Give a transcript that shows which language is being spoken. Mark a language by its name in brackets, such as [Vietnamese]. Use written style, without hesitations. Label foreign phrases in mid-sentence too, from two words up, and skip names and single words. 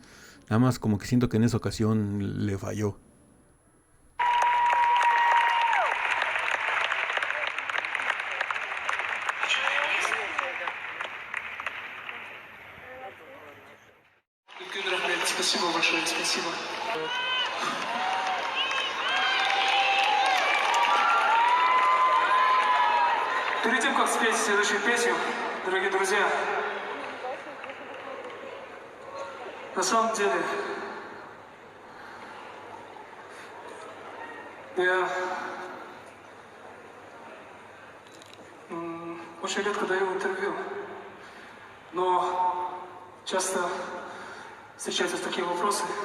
[Spanish] Nada más como que siento que en esa ocasión le falló. [Kazakh] Гюн Рахмет, [Russian] спасибо большое, спасибо. Перед тем, как спеть следующую песню, дорогие друзья, на самом деле, я очень редко даю интервью, но часто встречаются такие вопросы.